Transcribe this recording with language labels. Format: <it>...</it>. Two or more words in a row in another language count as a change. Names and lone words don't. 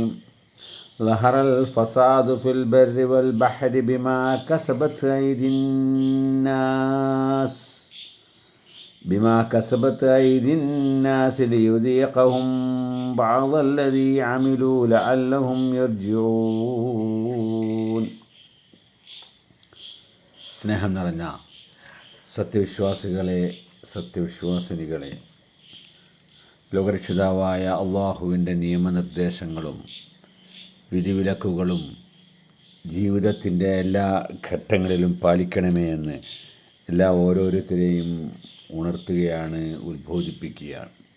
<ar>ظهر الفساد في البر والبحر بما كسبت أيدي الناس ليذيقهم بعض الذي عملوا لعلهم يرجعون.</ar> <ml>സ്നേഹം നിറഞ്ഞ സത്യവിശ്വാസികളെ, സത്യവിശ്വാസിനികളെ, ലോകരക്ഷിതാവായ അള്ളാഹുവിൻ്റെ നിയമനിർദ്ദേശങ്ങളും വിധിവിലക്കുകളും ജീവിതത്തിൻ്റെ എല്ലാ ഘട്ടങ്ങളിലും പാലിക്കണമേ എന്ന് ഓരോരുത്തരെയും ഉണർത്തുകയാണ്, ഉത്ബോധിപ്പിക്കുകയാണ്.</ml>